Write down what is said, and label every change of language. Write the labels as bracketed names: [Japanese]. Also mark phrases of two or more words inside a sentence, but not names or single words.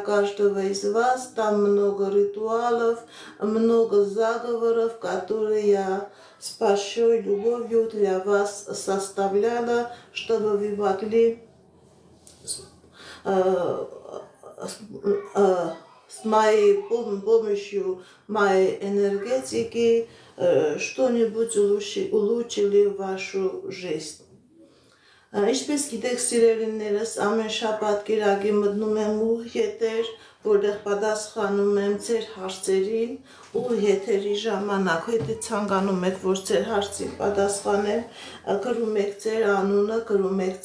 [Russian] каждого из вас, там много ритуалов, много заговоров, которые я с большой любовью для вас составляла, чтобы вы могли с моей помощью моей энергетики что-нибудь улучшили вашу жизнь. [Armenian] Ինչպես գիտեք սիրելիներս, ամեն շաբաթ կիրակի մտնում եմ ուղ եթեր, որտեղ պատասխանում եմ ձեր հարցերին ու եթերի ժամանակ, եթե ցանկանում եք, որ ձեր հարցին պատասխանեմ, գրում եք ձեր անունը, գրում եք